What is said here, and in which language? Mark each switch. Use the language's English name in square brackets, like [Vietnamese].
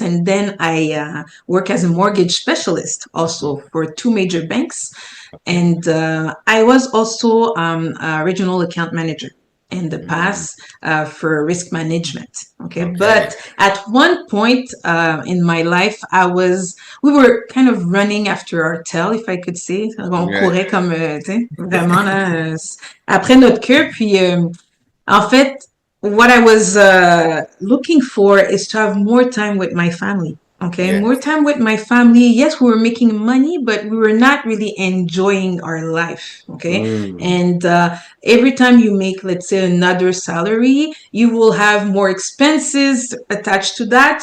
[English] And then I work as a mortgage specialist also for two major banks. And I was also a regional account manager in the past for risk management. Okay. But at one point in my life, we were kind of running after our tail, if I could say. [French] On courait comme, tu sais, vraiment, là, après notre queue. Puis, en fait, [English] what I was looking for is to have more time with my family. Okay, more time with my family. Yes, we were making money, but we were not really enjoying our life. Okay, and every time you make, let's say, another salary, you will have more expenses attached to that.